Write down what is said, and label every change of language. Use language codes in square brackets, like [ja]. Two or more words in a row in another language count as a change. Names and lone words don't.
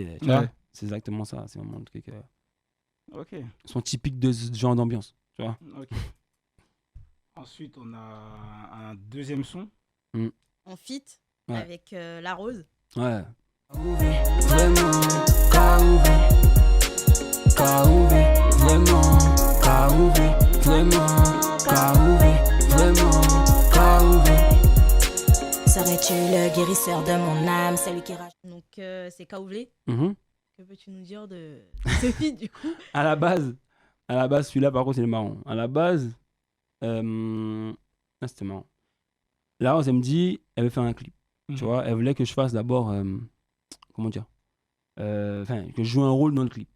[fr] Tu vois, Ouais. c'est exactement ça. C'est vraiment le truc. Ok. Sont typiques de ce genre d'ambiance. Tu vois. Ok. Ensuite, on a un deuxième son. On fit Ouais. avec La Rose. Ouais. Vraiment K.O.V. K.O.V. Vraiment K.O.V. Vraiment K.O.V. Vraiment K.O.V. Serais-tu le guérisseur de mon âme, celui qui rage. Donc c'est Kaouvlé. Mhm. Que peux-tu nous dire de ce feat du coup? À la base, celui-là, par contre, c'est le marron. À la base, c'était marrant. La Rose, elle me dit, elle veut faire un clip. Tu vois, elle voulait que je fasse d'abord, comment dire, enfin, que je joue un rôle dans le clip.